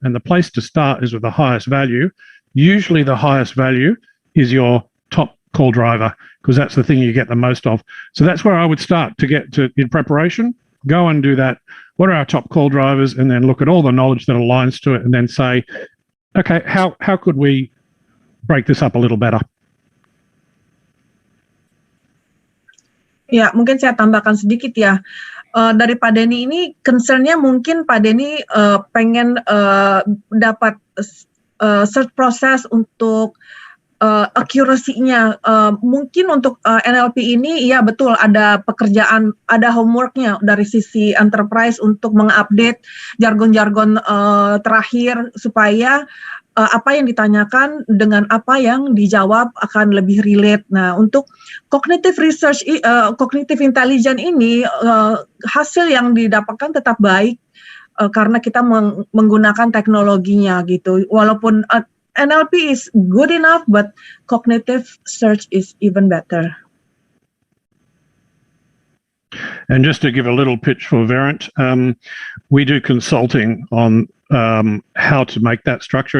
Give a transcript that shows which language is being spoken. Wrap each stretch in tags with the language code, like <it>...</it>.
<en>And the place to start is with the highest value. Usually the highest value is your top call driver, because that's the thing you get the most of. So that's where I would start to get to in preparation. Go and do that. What are our top call drivers? And then look at all the knowledge that aligns to it and then say, okay, how could we break this up a little better?</en> <id>Ya, mungkin saya tambahkan sedikit ya. Dari Pak Denny ini, concern-nya mungkin Pak Denny pengen dapat search process untuk accuracy-nya. Mungkin untuk NLP ini, ya betul ada pekerjaan, ada homework-nya dari sisi enterprise untuk mengupdate jargon-jargon terakhir supaya apa yang ditanyakan dengan apa yang dijawab akan lebih relate. Nah, untuk cognitive research, cognitive intelligence ini hasil yang didapatkan tetap baik karena kita menggunakan teknologinya gitu.</id> <en>Walaupun NLP is good enough, but cognitive search is even better. And just to give a little pitch for Verint, we do consulting on how to make that structure.</en>